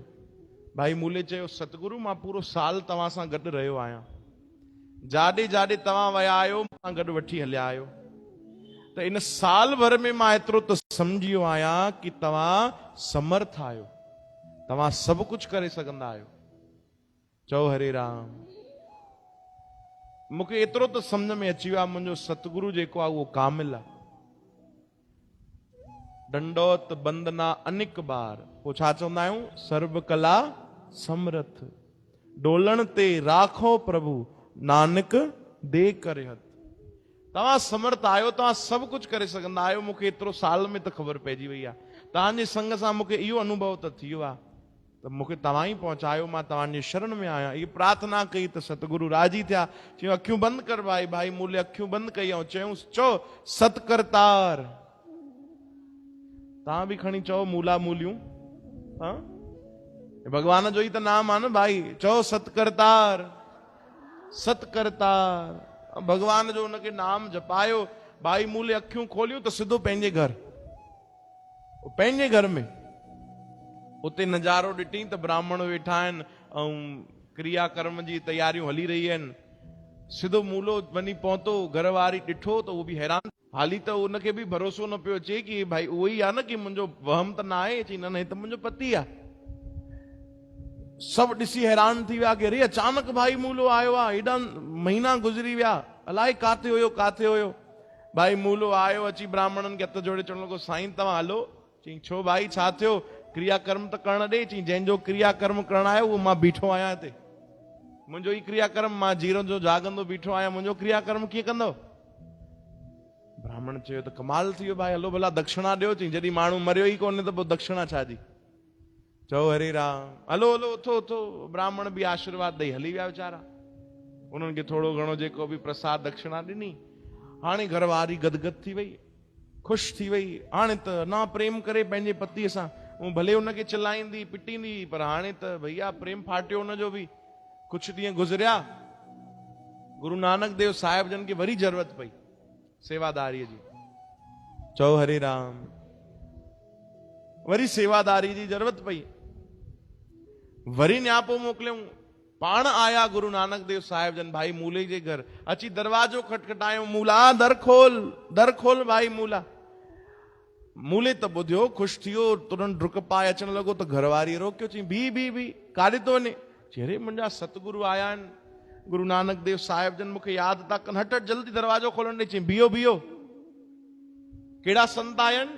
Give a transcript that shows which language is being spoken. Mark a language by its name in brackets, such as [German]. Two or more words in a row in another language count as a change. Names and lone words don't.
[Sindhi] भाई मूले चयो सतगुरु मां पूरो साल तव्हां सां गॾु रहियो आहियां, जाॾे जाॾे तव्हां विया आहियो मां गॾु वठी हलिया आहियो, त इन साल भर में मां एतिरो त सम्झी वियो आहियां कि तव्हां समर्थ आहियो, तव्हां सभु कुझु करे सघंदा आहियो। चओ हरे राम। मूंखे एतिरो त सम्झ में अची वियो आहे, मुंहिंजो सतगुरु जेको आहे उहो कामिल आहे। [Punjabi] ਡੰਡਉਤਿ ਬੰਦਨ ਅਨਿਕ ਬਾਰ। [Sindhi] पोइ छा चवंदा आहियूं? [Punjabi] ਸਰਬ ਕਲਾ ਸਮਰਥ। ਡੋਲਨ ਤੇ ਰਾਖਹੁ ਪ੍ਰਭੂ, ਨਾਨਕ ਦੇ ਕਰਿ ਹਥ। [Sindhi] तव्हां समर्थ आहियो, तव्हां सभु कुझु करे सघंदा आहियो। मूंखे एतिरो साल में त ख़बर पइजी वई आहे। तव्हांजे संग सां मूंखे इहो अनुभव त थी वियो आहे त मूंखे तव्हां ई पहुचायो, मां तव्हांजे शरण में आहियां। इहा प्रार्थना कई त सतगुरु राजी थिया। चयूं अखियूं बंदि कर भाई। भाई मूले अखियूं बंदि कई ऐं चयूं चओ सतकरतार। तव्हां बि खणी चओ मूला मूलियूं। हा भगवान जो ही तो नाम आहे न भाई, चओ सतकरतार सतकरतार। भगवान जो उनके नाम जपायो भाई, मूले अखियूं खोलियूं तो सिधो पंहिंजे घर में उते नज़ारो ॾिठी त ब्राह्मण वेठा आहिनि ऐं क्रियाकर्म जी तैयारियूं हली रही आहिनि। सिधो मूलो वञी पहुतो, घर वारी ॾिठो त उहो बि हैरान, हाली त उनखे बि भरोसो न पियो अचे कि भाई उहो ई आहे न, कि मुंहिंजो वहम त न आहे। चई न त मुंहिंजो पति आहे। सब ॾिसी हैरान थी विया कि अरे अचानक भाई मूलो आयो आहे, हेॾा महीना गुज़री विया, अलाए काथे हुयो। भाई मूलो आयो, अची ब्राह्मणनि खे हथ जोड़े चवण लॻो साईं तव्हां हलो। चई छो भाई छा थियो? क्रियाकर्म त करण ॾे। चई जंहिंजो क्रियाकर्म करण आयो उहो मां बीठो आहियां हिते, मुंहिंजो ई क्रियाकर्म, मां जीरो जो जागंदो बीठो आहियां, मुंहिंजो क्रियाकर्म कीअं कंदो? ब्राह्मण चयो त कमाल थी वियो भाई, हलो भला दक्षिणा ॾियो। चई जॾहिं माण्हू मरियो ई कोन्हे त पोइ दक्षिणा छा जी? चओ हरे राम, हलो उथो। ब्राह्मण बि आशीर्वाद ॾेई हली विया वीचारा। उन्हनि खे थोरो घणो जेको बि प्रसाद दक्षिणा ॾिनी। हाणे घरवारी गदगद थी वई, ख़ुशि थी वई। हाणे त ना प्रेम करे पंहिंजे पतीअ सां, भले उनखे चिल्लाईंदी पिटींदी, पर हाणे त भैया प्रेम फाटियो उनजो बि। कुछ ॾींहं गुज़रिया, गुरु नानक देव साहिब जन खे वरी ज़रूरत पई सेवादारीअ जी। चओ हरे राम, वरी सेवादारी जी ज़रूरत पई, वरी न्यापो मोकिलियऊं। पाण आया गुरु नानक देव साहिब जन भाई मूले जे घर, अची दरवाजो खटखटायो, मूला दर खोल भाई मूला। मूले त ॿुधियो, ख़ुशि थियो, तुरंत डुक पाए अचण लॻो त घरवारी रोकियो। चई बी काॾे थो वञे? चई अरे मुंहिंजा सतगुरु आया आहिनि, गुरु नानक देव साहिब जन मूंखे यादि था कनि, हट जल्दी दरवाजो खोलण ॾे। चई बीहो कहिड़ा संत आया आहिनि?